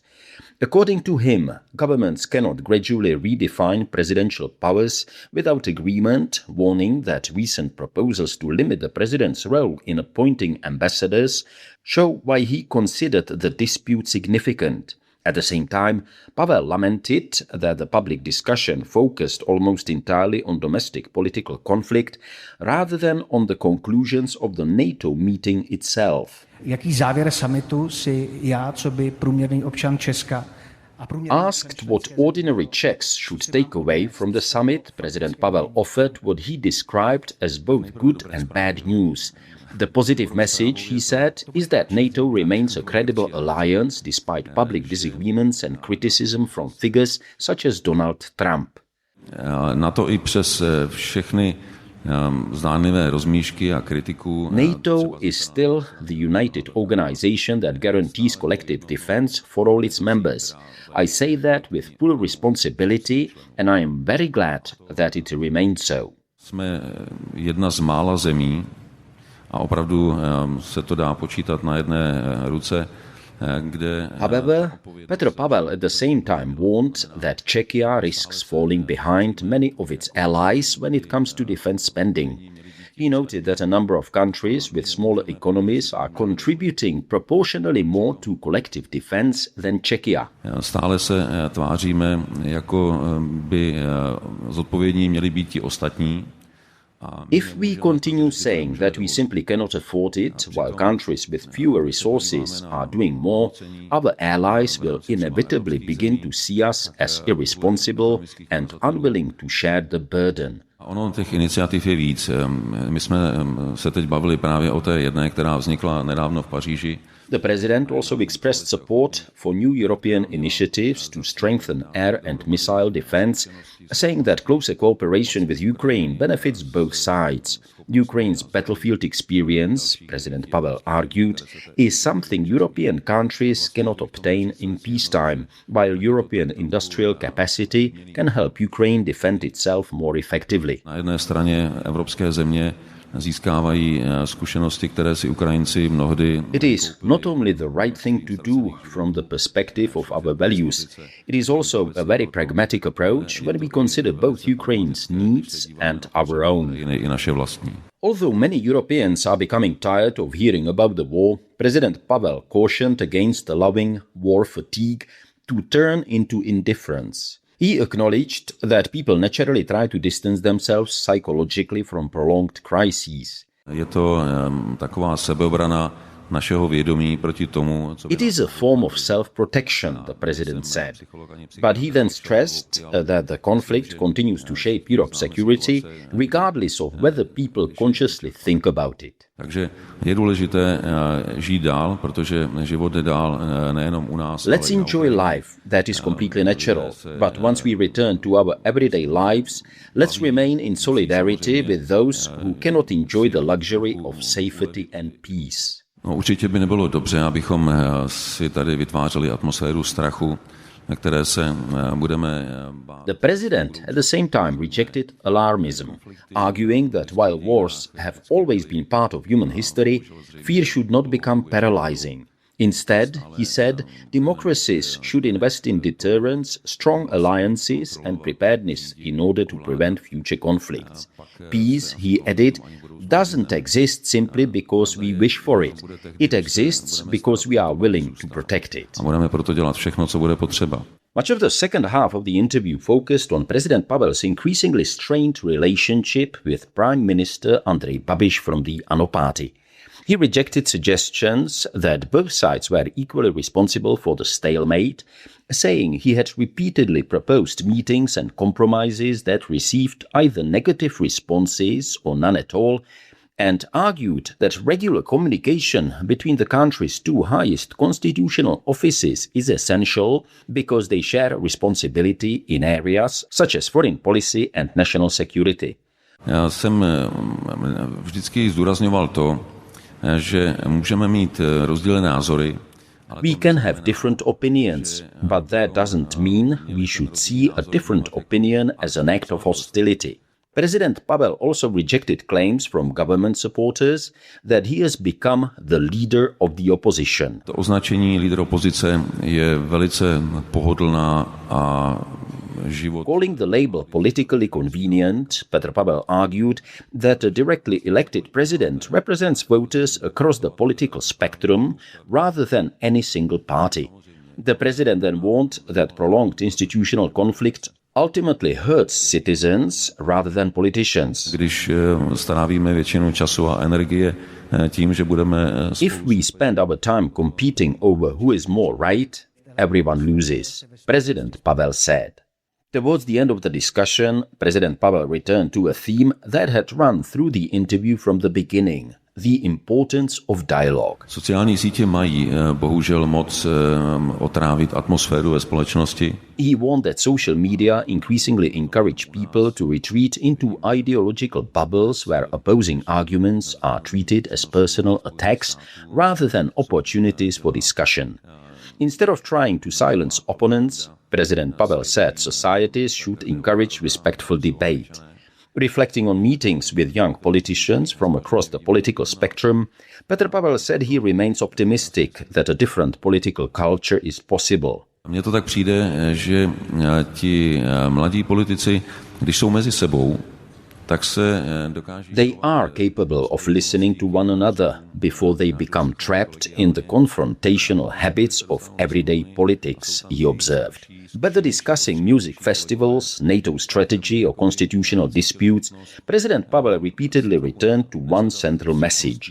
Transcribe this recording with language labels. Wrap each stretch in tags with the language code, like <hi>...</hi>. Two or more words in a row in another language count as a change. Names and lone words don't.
<en>According to him, governments cannot gradually redefine presidential powers without agreement, warning that recent proposals to limit the president's role in appointing ambassadors show why he considered the dispute significant. At the same time, Pavel lamented that the public discussion focused almost entirely on domestic political conflict rather than on the conclusions of the NATO meeting itself.</en> <cs>Jaký závěr summitu si já, co by průměrný občan Česka</cs> <en>Asked what ordinary Czechs should take away from the summit, President Pavel offered what he described as both good and bad news. The positive message, he said, is that NATO remains a credible alliance despite public disagreements and criticism from figures such as Donald Trump.</en> <cs>Na to i přes všechny zdánlivé rozmíšky a kritiku.</cs> <en>NATO is still the united organization that guarantees collective defense for all its members. I say that with full responsibility and I am very glad that it remains so.</en> <cs>Jsme jedna z mála zemí a opravdu se to dá počítat na jedné ruce, kde...</cs> <en>However, Petr Pavel at the same time warned that Czechia risks falling behind many of its allies when it comes to defense spending. He noted that a number of countries with smaller economies are contributing proportionally more to collective defense than Czechia.</en> <cs>Stále se tváříme, jako by zodpovědní měli být ti ostatní.</cs> <en>If we continue saying that we simply cannot afford it, while countries with fewer resources are doing more, other allies will inevitably begin to see us as irresponsible and unwilling to share the burden.</en> <cs>Ono těch iniciativ je víc. My jsme se teď bavili právě o té jedné, která vznikla nedávno v Paříži.</cs> <en>The president also expressed support for new European initiatives to strengthen air and missile defense, saying that closer cooperation with Ukraine benefits both sides. Ukraine's battlefield experience, President Pavel argued, is something European countries cannot obtain in peacetime, while European industrial capacity can help Ukraine defend itself more effectively.</en> <cs>Na jedné straně evropské země získávají zkušenosti, které si Ukrajinci mnohdy...</cs> <en>It is not only the right thing to do from the perspective of our values, it is also a very pragmatic approach when we consider both Ukraine's needs and our own.</en> <cs>I naše vlastní.</cs> <en>Although many Europeans are becoming tired of hearing about the war, President Pavel cautioned against allowing war fatigue to turn into indifference. He acknowledged that people naturally try to distance themselves psychologically from prolonged crises.</en> <cs>Je to taková sebeobrana našeho vědomí proti tomu, co...</cs> <en>It is a form of self-protection, the president said. But he then stressed that the conflict continues to shape Europe's security, regardless of whether people consciously think about it.</en> <cs>Takže je důležité žít dál, protože život jde dál nejenom u nás.</cs> <en>Let's enjoy life, that is completely natural. But once we return to our everyday lives, let's remain in solidarity with those who cannot enjoy the luxury of safety and peace.</en> <cs>No, určitě by nebylo dobře, abychom si tady vytvářeli atmosféru strachu, na které se budeme bát.</cs> <en>The president at the same time rejected alarmism, arguing that while wars have always been part of human history, fear should not become paralyzing. Instead, he said, democracies should invest in deterrence, strong alliances and preparedness in order to prevent future conflicts. Peace, he added, doesn't exist simply because we wish for it. It exists because we are willing to protect it.</en> <cs>A budeme proto dělat všechno, co bude potřeba.</cs> <en>Much of the second half of the interview focused on President Pavel's increasingly strained relationship with Prime Minister Andrej Babiš from the ANO party. He rejected suggestions that both sides were equally responsible for the stalemate, saying he had repeatedly proposed meetings and compromises that received either negative responses or none at all, and argued that regular communication between the country's two highest constitutional offices is essential because they share responsibility in areas such as foreign policy and national security.</en> <cs>Já jsem vždycky zdůrazňoval to, že můžeme mít rozdílné názory.</cs> <en>We can have different opinions, but that doesn't mean we should see a different opinion as an act of hostility. President Pavel also rejected claims from government supporters that he has become the leader of the opposition.</en> <cs>To označení lídr opozice je velice pohodlná a život.</cs> <en>Calling the label politically convenient, Petr Pavel argued that a directly elected president represents voters across the political spectrum rather than any single party. The president then warned that prolonged institutional conflict ultimately hurts citizens rather than politicians.</en> <cs>Když strávíme většinu času a energie tím, že budeme...</cs> <en>If we spend our time competing over who is more right, everyone loses, President Pavel said. Towards the end of the discussion, President Pavel returned to a theme that had run through the interview from the beginning, the importance of dialogue.</en> <cs>Sociální sítě mají bohužel moc otrávit atmosféru ve společnosti.</cs> <en>He warned that social media increasingly encourage people to retreat into ideological bubbles where opposing arguments are treated as personal attacks rather than opportunities for discussion. Instead of trying to silence opponents, President Pavel said societies should encourage respectful debate. Reflecting on meetings with young politicians from across the political spectrum, Petr Pavel said he remains optimistic that a different political culture is possible.</en> <cs>Mně to tak přijde, že ti mladí politici, když jsou mezi sebou,</cs> <en>They are capable of listening to one another before they become trapped in the confrontational habits of everyday politics, he observed. Whether discussing music festivals, NATO strategy or constitutional disputes, President Pavel repeatedly returned to one central message.</en>